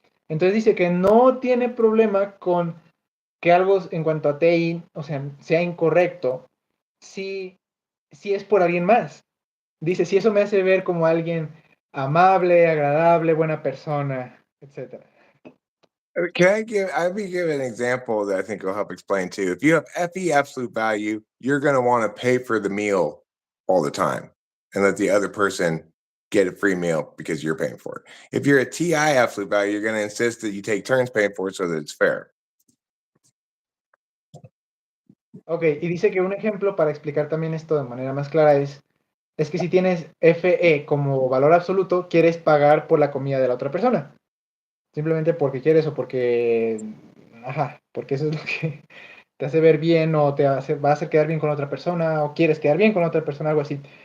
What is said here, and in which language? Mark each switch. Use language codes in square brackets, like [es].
[es] Entonces dice que no tiene problema con que algo en cuanto a TI, o sea incorrecto, si, si es por alguien más. Dice, si eso me hace ver como alguien amable, agradable, buena persona, etcétera. [en] Let me give an example that I think will help explain too. If you have FE absolute value, you're going to want to pay for the meal all the time and let the other person get a free meal because you're paying for it. If you're a TI absolute value, you're going to insist that you take turns paying for it so that it's fair. [es] Ok, y dice que un ejemplo para explicar también esto de manera más clara es que si tienes FE como valor absoluto, quieres pagar por la comida de la otra persona. Simplemente porque quieres o porque, ajá, porque eso es lo que te hace ver bien o va a hacer quedar bien con otra persona o quieres quedar bien con otra persona, algo así.